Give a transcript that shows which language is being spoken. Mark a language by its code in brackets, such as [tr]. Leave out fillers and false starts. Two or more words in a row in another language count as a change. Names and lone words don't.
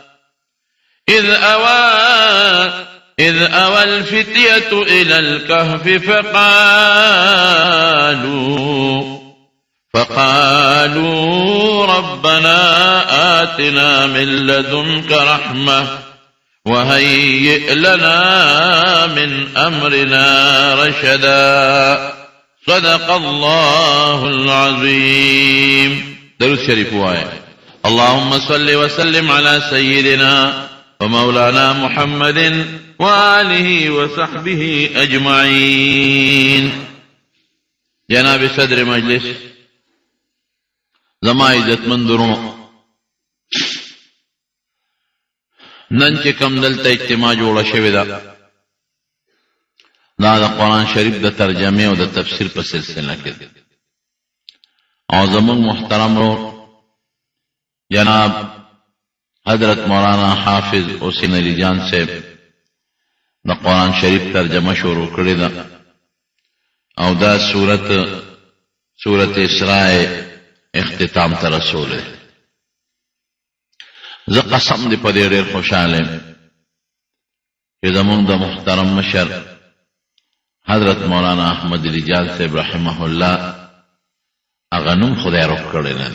[ar] إذ أوى الفتية إلى الكهف فقالوا ربنا آتنا من لدنك رحمة وهيئ لنا من أمرنا رشدا صدق الله العظيم. [ps] درود شريف آية. [ar] اللهم صل وسلم على سيدنا ومولانا محمد وآله وصحبه أجمعين. [ps] جناب صدر مجلس زما عزتمن درونو، نن چې کم دلته اجتماع جوړه شوې ده دا د قرآن شریف د ترجمه او د تفسیر په سلسله کې ده. او زموږ محترم رو جناب حضرت مولانا حافظ حسین علی جان صاحب د قرآن شریف ترجمه شروع کړې ده او دا سورت اسراء اختتام ته رسوله. زه قسم دې په دې ډېر خوشحاله یم چې زموږ د محترم مشر حضرت مولانا احمد علی جان صاحب رحمه الله هغه نوم خدای روح کړی نه دی.